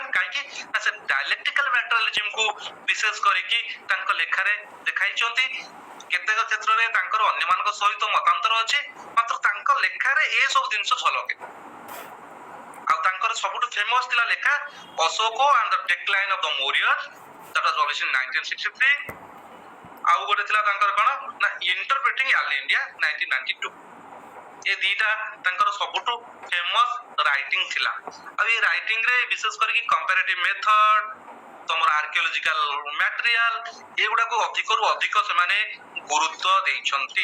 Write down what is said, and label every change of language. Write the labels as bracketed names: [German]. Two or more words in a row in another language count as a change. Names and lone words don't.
[Odia] କାହିଁକି ନା ସେ [English] dialectical materialism [Odia] ବିଶେଷ କରିକି ତାଙ୍କ ଲେଖାରେ ଦେଖାଇଛନ୍ତି। କେତେକ କ୍ଷେତ୍ରରେ ତାଙ୍କର ଅନ୍ୟମାନଙ୍କ ସହିତ ମତାନ୍ତର ଅଛି, ମାତ୍ର ତାଙ୍କ ଲେଖାରେ ଏ ସବୁ ଜିନିଷ ଝଲକେ। ଆଉ ତାଙ୍କର ସବୁଠୁ ଫେମସ ଥିଲା ଲେଖା ଅଶୋକ ଆଣ୍ଡ ଦ ଡିକ୍ଲାଇନ ଅଫ ଦ ମୌର୍ଯ୍ୟସ୍, [English] that was published in 1963। [Odia] ଆଉ ଗୋଟେ ଥିଲା ତାଙ୍କର କଣ ନା ଇଣ୍ଟରପ୍ରେଟିଂ ଆର୍ଲି ଇଣ୍ଡିଆ 1992। ଏ ଦିଟା ତାଙ୍କର ସବୁଠୁ [English] famous writing [Odia] ଥିଲା। ଆଉ ଏ ରାଇଟିଂ ରେ ବିଶେଷ କରିକି [English] comparative method, [Odia] ତମର [English] archaeological material, [Odia] ଏଗୁଡାକୁ ଅଧିକରୁ ଅଧିକ ସେମାନେ ଗୁରୁତ୍ୱ ଦେଇଛନ୍ତି।